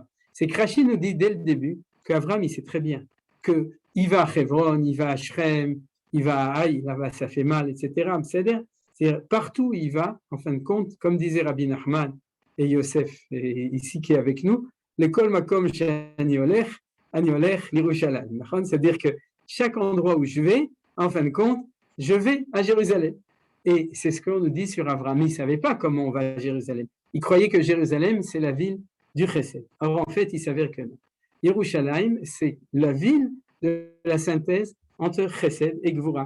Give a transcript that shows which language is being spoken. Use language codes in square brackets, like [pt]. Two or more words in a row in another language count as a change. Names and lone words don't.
[fr] C'est que Rashi nous dit dès le début qu'Avram, il sait très bien qu'il va à Hebron, il va à Shrem, il va à Haï, là-bas ça fait mal, etc. C'est-à-dire partout où il va, en fin de compte, comme disait Rabbi Nachman et Yosef, ici qui est avec nous, l'école [he] מקום אני הולך לירושלים. [fr] C'est-à-dire que chaque endroit où je vais, en fin de compte, je vais à Jérusalem. Et c'est ce qu'on nous dit sur Abraham. Il ne savait pas comment on va à Jérusalem. Il croyait que Jérusalem, c'est la ville du Chesed. Or, en fait, il s'avère que non. Yerushalayim, c'est la ville de la synthèse entre Chesed et Gvura.